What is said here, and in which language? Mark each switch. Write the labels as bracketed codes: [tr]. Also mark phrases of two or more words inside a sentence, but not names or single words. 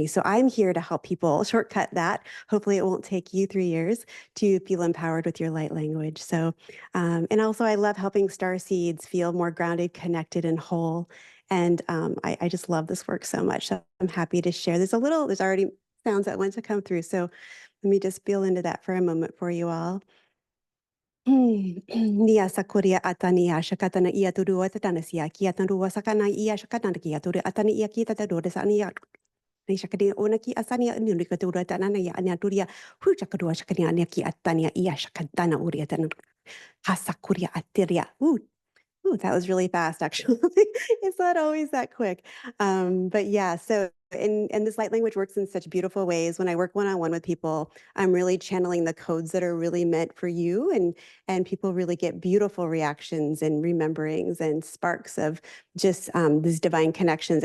[en] So I'm here to help people shortcut that. Hopefully it won't take you 3 years to feel empowered with your light language. So, and also I love helping star seeds feel more grounded, connected, and whole. And I just love this work so much. So I'm happy to share. There's already sounds that want to come through. So let me just feel into that for a moment for you all. Nia sakuria atania shakatana ia turu atatana sia kia tanu sakana ia shakatana kia turu atani ia kita turu sania ni shakadi onaki asania ni turu atana ia ania turia hu shakadu shakania ania ki atania ia shakatana uria tanu hasakuria atiria. Ooh, that was really fast, actually. It's not always that quick. But yeah, so, and this light language works in such beautiful ways. When I work one-on-one with people, I'm really channeling the codes that are really meant for you. And people really get beautiful reactions and rememberings and sparks of just these divine connections.